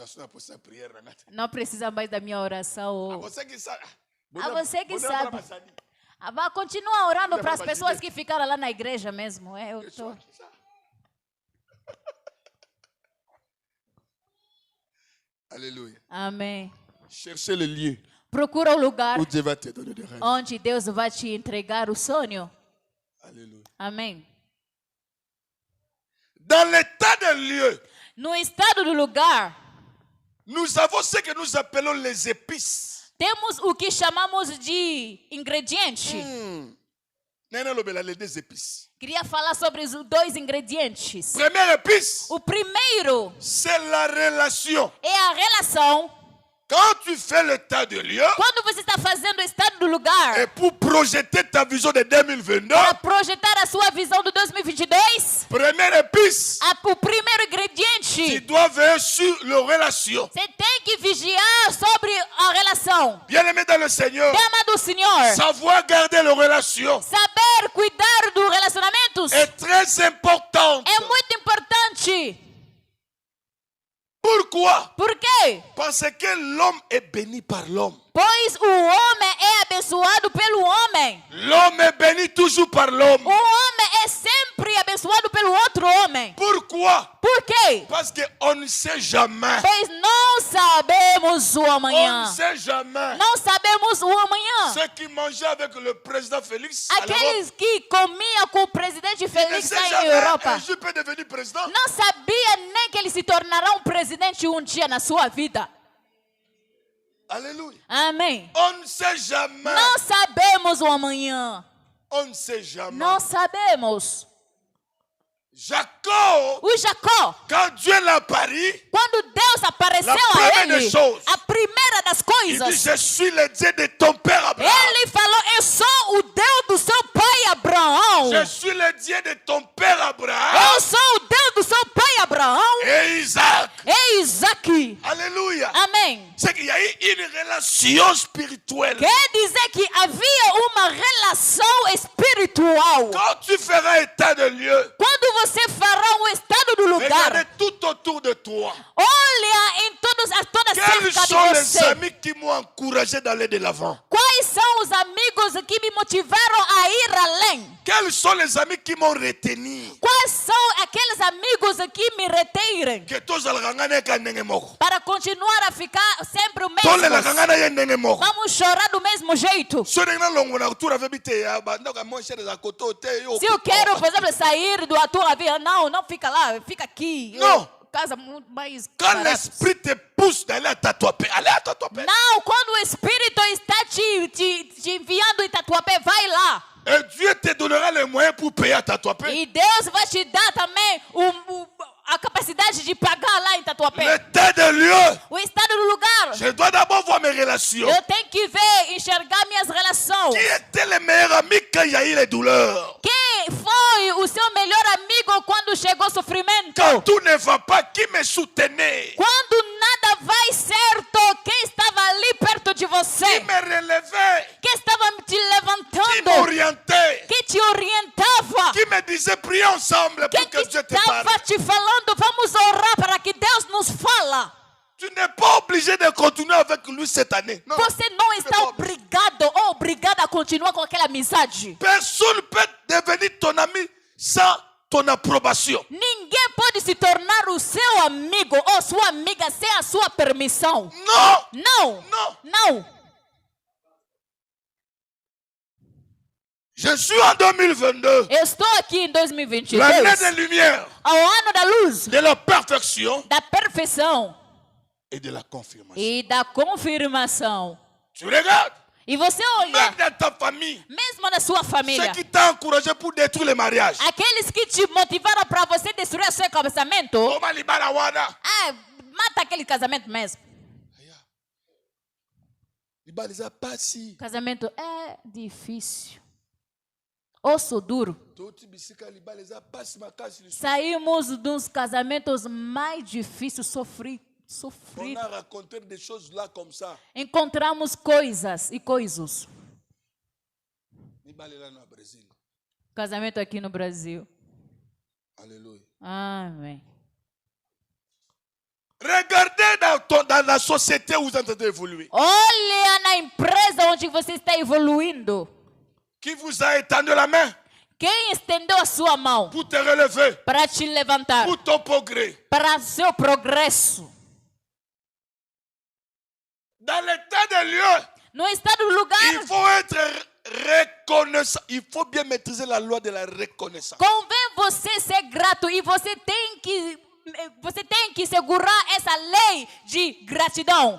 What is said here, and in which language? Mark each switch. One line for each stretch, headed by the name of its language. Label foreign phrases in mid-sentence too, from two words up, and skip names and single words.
Portuguese: Não precisa mais da minha oração. Você que sabe. Vai continuar orando para as pessoas que ficaram lá na igreja mesmo. Eu tô... Aleluia. Amém.
French: Cherchez le lieu.
Portuguese: Procura o lugar onde Deus vai te entregar o sonho. Aleluia. Amém.
French: Dans l'état des lieux,
Portuguese: no estado do lugar,
French: nous avons ce que nous appelons les épices.
Portuguese: Temos o que chamamos de ingrediente.
French: Les deux épices.
Portuguese: Queria falar sobre os dois ingredientes.
French: Première épice.
Portuguese: O primeiro,
French: c'est la relation.
Portuguese: É a relação.
French: Quand tu fais l'état de lieu,
Portuguese: quando você está fazendo o estado do lugar,
French: et pour projeter ta vision de 2022,
Portuguese: para projetar a sua visão de 2022,
French: première épice,
Portuguese: o primeiro ingrediente,
French: tu dois veiller sur la relation.
Portuguese: Você tem que vigiar sobre a relação.
French: Bien-aimé dans le Seigneur,
Portuguese: do Senhor,
French: savoir garder la relation,
Portuguese: saber cuidar dos relacionamentos,
French: é très important.
Portuguese: É muito importante.
French: Pourquoi?
Portuguese: Por quê?
French: Parce que l'homme est béni par l'homme.
Portuguese: Pois o homem é abençoado pelo homem.
French: L'homme est béni toujours par l'homme.
Portuguese: O homem é sempre abençoado pelo outro homem.
French: Pourquoi?
Portuguese: Por quê?
French: Parce que on ne sait jamais.
Portuguese: Pois não sabemos o amanhã.
French: On ne sait jamais.
Portuguese: Não sabemos o amanhã.
French: Ceux qui mangeaient avec le président Félix.
Portuguese: Aqueles que comiam com o presidente Félix na Europa.
French: Je peux devenir président.
Portuguese: Não sabia nem que ele se tornará um presidente um dia na sua vida.
French: Alléluia.
Portuguese: Amém.
French: On ne sait jamais.
Portuguese: Não sabemos o amanhã.
French: On ne sait jamais.
Portuguese: Não sabemos.
French: Jacob, quand Dieu l'a apparu,
Portuguese: quando Deus apareceu a ele, a primeira das coisas,
French: il dit, je suis le Dieu de ton père Abraham.
Portuguese: Ele falou, eu sou o Deus do seu pai Abraão.
French: Je suis le Dieu de ton père Abraham.
Portuguese: Eu sou o Deus do seu pai Abraão.
French: Et Isaac.
Portuguese: E Isaac.
French: Alléluia.
Portuguese: Amém.
French: C'est qu'il y a eu une relation spirituelle.
Portuguese: Quer dizer que havia uma relação espiritual.
French: Quand tu feras état de lieu,
Portuguese: quando você fará um estado do lugar,
French: regardez tout autour de toi.
Portuguese: Olha em toda cerca de você.
French: Quels sont les amis qui m'ont encouragé d'aller de l'avant?
Portuguese: Quais são os amigos que me motivaram a ir além?
French: Quels sont les amis qui m'ont retenu?
Portuguese: Quais são aqueles amigos que me retêm? Para continuar a ficar sempre o mesmo. Vamos chorar do mesmo jeito. Se eu quero, por exemplo, sair da tua vida, não fica lá, fica aqui. Não. Casa muito mais.
French: Quand l'esprit te pousse d'aller à Tatuapé, allez à Tatuapé.
Portuguese: Não, quando o Espírito está te enviando em Tatuapé, vai lá.
French: Et Dieu te donnera les moyens pour payer à Tatuapé.
Portuguese: E Deus vai te dar também a capacidade de pagar lá em Tatuapé.
French: L'état de lieu.
Portuguese: O estado do lugar.
French: Je dois d'abord voir mes relations.
Portuguese: Eu tenho que ver, enxergar minhas relações.
French: Qui était le meilleur ami quand il y a eu les douleurs?
Portuguese: Quem foi o seu melhor amigo quando chegou o sofrimento?
French: Quand tout ne va pas, qui me soutenait?
Portuguese: Quando nada vai certo, quem estava ali perto de você?
French: Qui me relevait?
Portuguese: Quem estava te levantando?
French: Qui m'orientait?
Portuguese: Quem te orientava?
French: Qui me disait prions ensemble pour que Dieu te parle?
Portuguese: Quem estava te falando, vamos orar para que Deus nos fala?
French: Tu n'es pas obligé de continuer avec lui cette année. Non,
Portuguese: você não está obrigado ou obrigada a continuar com aquela amizade.
French: Personne ne peut devenir ton ami sans ton approbation.
Portuguese: Ninguém pode se tornar o seu amigo ou sua amiga sem a sua permissão. Não. Não. Não. Não.
French: Je suis en 2022.
Portuguese: Eu estou aqui em 2022.
French: L'année de lumière.
Portuguese: Ao ano da luz.
French: De la perfection.
Portuguese: Da perfeição.
French: Et de la confirmation.
Portuguese: E da confirmação.
French: Tu regardes.
Portuguese: E você olha.
French: Même dans ta famille.
Portuguese: Mesmo na sua família.
French: Ceux qui t'ont encouragé pour détruire le mariage.
Portuguese: Aqueles que te motivaram para você destruir o seu casamento. Mata aquele casamento mesmo. Casamento é difícil. Osso duro. Saímos dos casamentos mais difíceis, sofridos.
French: On a raconté des choses là comme ça.
Portuguese: Encontramos coisas e coisas. Casamento aqui no Brasil. Aleluia. Amém.
French: Regardez dans la société où vous êtes en train d'évoluer.
Portuguese: Olha na empresa onde você está evoluindo.
French: Qui vous a étendu la main?
Portuguese: Quem estendeu a sua mão?
French: Pour te relever.
Portuguese: Para te levantar.
French: Pour ton progrès.
Portuguese: Para seu progresso.
French: Dans l'état des lieux.
Portuguese: No estado do lugar.
French: Il faut être reconnaissant. Il faut bien maîtriser la loi de la reconnaissance.
Portuguese: Convém você ser grato e você tem que segurar essa lei de gratidão.